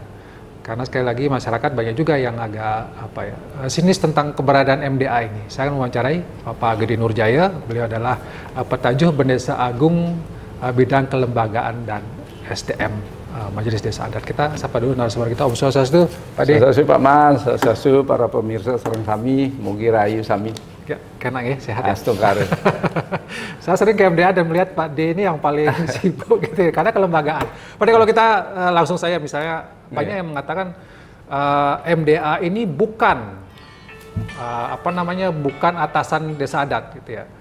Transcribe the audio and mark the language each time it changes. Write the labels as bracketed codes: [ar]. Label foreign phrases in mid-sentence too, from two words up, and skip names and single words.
[id] Karena sekali lagi masyarakat banyak juga yang agak sinis tentang keberadaan MDA ini. Saya akan mewawancarai Bapak Gede Nurjaya. Beliau adalah Petajuh Bendesa Agung bidang kelembagaan dan SDM Majelis Desa Adat. Kita sapa dulu narasumber kita. Om Swastiastu, Pak De. [ban] Swastiastu Pak Man, Swastiastu [id] para pemirsa [ban] sareng sami, mugi rahayu sami. [id] Ya, kena ya, sehat ya. Astungkare. Saya sering ke MDA dan melihat Pak D ini yang paling sibuk gitu ya, karena kelembagaan. Padahal kalau kita langsung saya misalnya, banyak yang mengatakan MDA ini bukan bukan atasan Desa Adat gitu ya.